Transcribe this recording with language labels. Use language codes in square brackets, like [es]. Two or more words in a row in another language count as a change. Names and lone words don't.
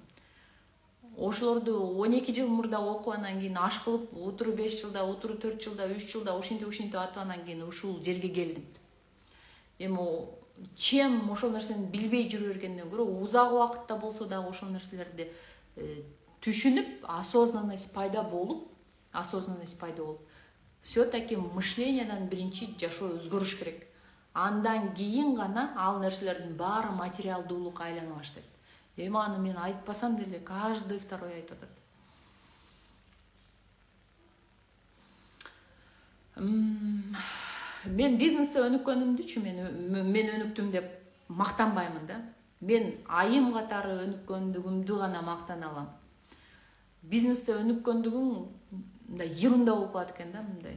[ky] Ошолорду 12 жыл мурда окуп, анан кийин аш кылып, утуру 5 жылда, утуру 4 жылда, 3 жылда ушинтип атып анан кийин ушул жерге келдим. Эми чем ошол нерсени билбей жүрө бергенден көрө, узак убакытта болсо дагы ошол нерселерди түшүнүп, осознанность пайда болуп, все-таки мышлениядан биринчи жашоо өзгөрүш керек. Андан кийин гана ал нерселердин баары материалдуулукка айлана баштайт. Эми аны мен айтпасам деле [ru] каждый второй [ky] айтып атат. Мен бизнесте өнүккөнүмдүчү, мен өнүктүм деп мактанбаймын да. Мен айым катары өнүккөндүгүмдү гана мактана алам. Бизнесте өнүккөндүгүң мындай ерунда болуп калат экен да, мындай.